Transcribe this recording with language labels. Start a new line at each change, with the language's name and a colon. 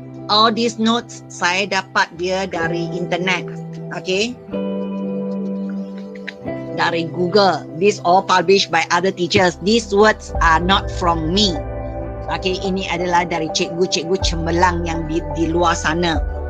English: All these notes
Malay: saya dapat dia dari internet. Okay, dari Google.
English: These all published by other teachers. These words are not from me.
Malay: Okay, ini adalah dari cikgu-cikgu cemerlang yang di luar sana.